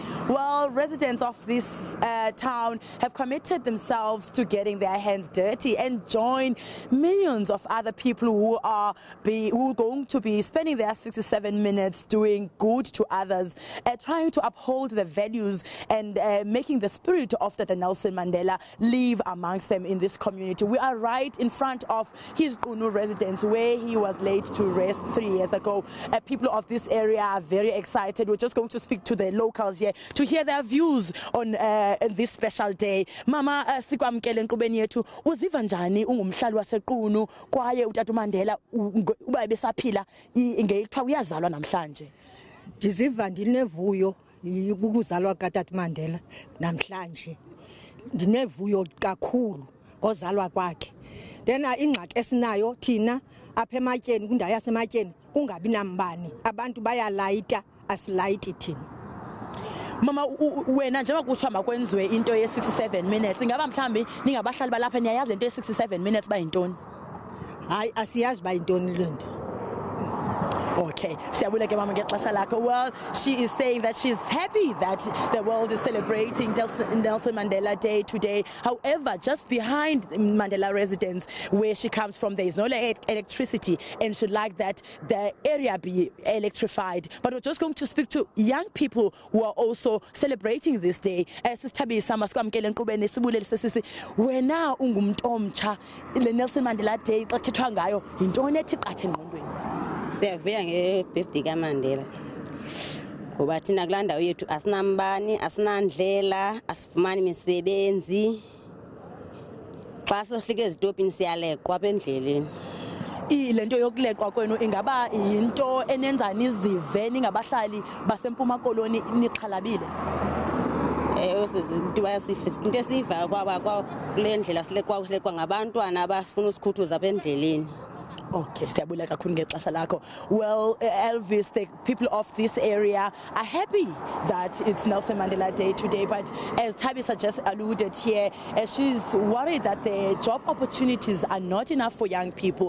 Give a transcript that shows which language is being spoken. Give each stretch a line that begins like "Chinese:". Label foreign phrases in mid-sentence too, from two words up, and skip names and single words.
English: Well, residents of this town have committed themselves to getting their hands dirty and join millions of other people who are going to be spending their 67 minutes doing good to others, trying to uphold the values and making the spirit of the Nelson Mandela live amongst them in this community. We are right in front of his Qunu residence where he was laid to rest 3 years ago. People of this area are very excited. We're just going to speak to the locals here to hear their views on this special day.
Xhosa: Mama, sikwamkele enkqubeni yethu, uziva njani ungumhlali waseQunu kwaye uTata Mandela uba besaphila ngekuthiwa uyazalwa namhlanje? Ndiziva ndinevuyo ukuzalwa kaTata Mandela namhlanje. Ndinevuyo kakhulu ngozalwa kwakhe. Dena ingxaki esinayo thina apha ematyeni kwindawo yasematyeni kungabi nambani, abantu bayalayita asilayiti thina. Mama, wena njengoba kuthiwa makwenziwe into ye-67 minutes, ingaba mhlambi ningabahlali balapha niyayazi lento ye-67 minutes bayintoni? Hayi, asiyazi bayintoni le nto.
English: Okay, well, she is saying that she's happy that the world is celebrating Nelson Mandela Day today. However, just behind Mandela residence, where she comes from, there is no electricity, and she'd like that the area be electrified. But we're just going to speak to young people who are also celebrating this day.
Xhosa: Wena ungumuntu omtsha le Nelson Mandela Day xa kuthethwa ngayo yintoni ethi qatha engqondweni? Siyavuya nge-birthday kaMandela ngoba thina kulaa ndawo yethu asinambani, asinandlela, asifumani misebenzi. Xa sohlika ezitopini siyaleqwa apha endleleni. Le nto yokuleqwa kwenu ingaba yinto enenza nizive ningabahlali baseMpuma Koloni nixhalabile? Into esiyivayo kule ndlela sileqwa ngabantwana abafuna usikhuthuza apha endleleni.
English: Okay, well, Elvis, the people of this area are happy that it's Nelson Mandela Day today, but as Tabisa just alluded here, she's worried that the job opportunities are not enough for young people.